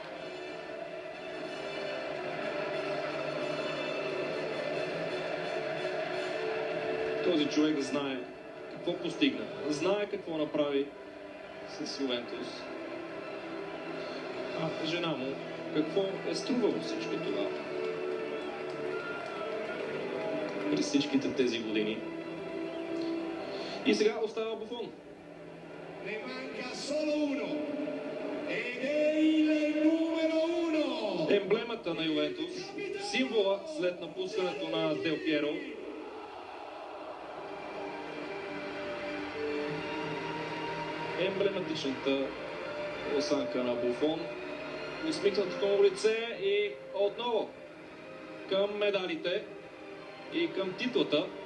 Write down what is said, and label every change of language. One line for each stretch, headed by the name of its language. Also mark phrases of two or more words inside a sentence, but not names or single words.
Bulgarian: Този човек знае какво постигна, знае какво направи с Ювентус. А жена му какво е струвало всичко това през всичките тези години. И сега остава Буфон.
Italian: Ne manca solo uno ed è il numero uno.
Bulgarian: Емблемата на Ювентус, символа след напускането на Дел Пиеро. Емблематичната осанка на Буфон, усмихнатото му лице и отново към медалите и към титлата.